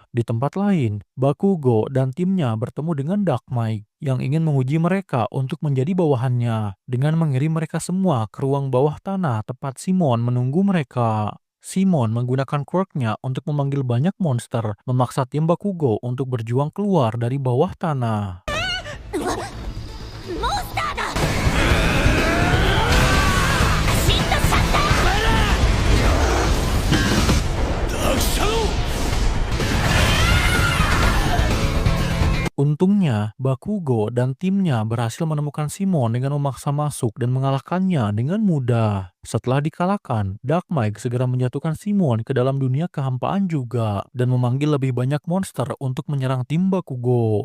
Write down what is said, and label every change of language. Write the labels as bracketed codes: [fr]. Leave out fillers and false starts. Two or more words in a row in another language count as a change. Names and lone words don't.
[id] Di tempat lain, Bakugo dan timnya bertemu dengan Dark Mike yang ingin menguji mereka untuk menjadi bawahannya dengan mengirim mereka semua ke ruang bawah tanah tempat Simon menunggu mereka. Simon menggunakan quirk-nya untuk memanggil banyak monster, memaksa tim Bakugo untuk berjuang keluar dari bawah tanah. [ja] モンスターだ。シントシャッター。ダークシャドウ。 [id] Untungnya, Bakugo dan timnya berhasil menemukan Simon dengan memaksa masuk dan mengalahkannya dengan mudah. Setelah dikalahkan, Dark Mike segera menjatuhkan Simon ke dalam dunia kehampaan juga dan memanggil lebih banyak monster untuk menyerang tim Bakugo.